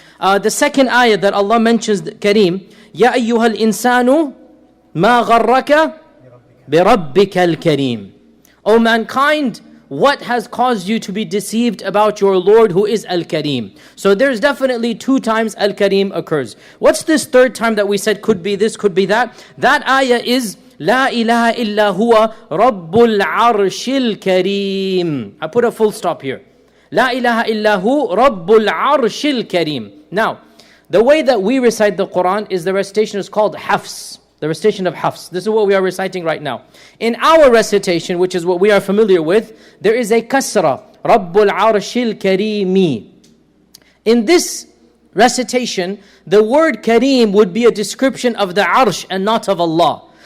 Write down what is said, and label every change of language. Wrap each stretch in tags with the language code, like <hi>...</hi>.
<en>The second ayah that Allah mentions Kareem, Ya ayyuhal insanu</en> <ar>ما غرك بربك الكريم.</ar> <en>O mankind, what has caused you to be deceived about your Lord who is Al-Kareem? So there's definitely 2 times Al-Kareem occurs. What's this 3rd time that we said could be this, could be that? That ayah is</en> <ar>لا إله إلا هو رب العرش الكريم.</ar> <en>I put a full stop here.</en> <ar>لا إله إلا هو رب العرش الكريم.</ar> <en>Now, the way that we recite the Quran is the recitation is called Hafs. The recitation of Hafs. This is what we are reciting right now. In our recitation, which is what we are familiar with, there is a kasra. Rabbul Arshil Kareemi. In this recitation, the word Kareem would be a description of the Arsh and not of Allah.</en>